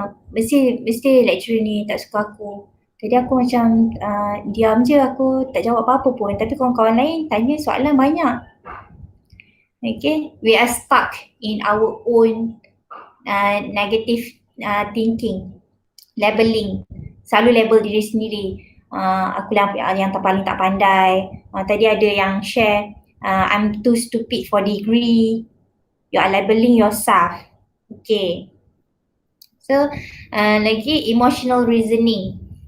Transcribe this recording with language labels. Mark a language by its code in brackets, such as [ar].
[ms] Mesti lecturer ni tak suka aku. Jadi aku macam diam je, aku tak jawab apa-apa pun. Tapi kawan-kawan lain tanya soalan banyak. [en] Okay, we are stuck in our own negative thinking, labeling. [ms] Selalu label diri sendiri. Aku yang paling tak pandai. Tadi ada yang share, [en] I'm too stupid for degree. You are labeling yourself. Okay. So lagi emotional reasoning.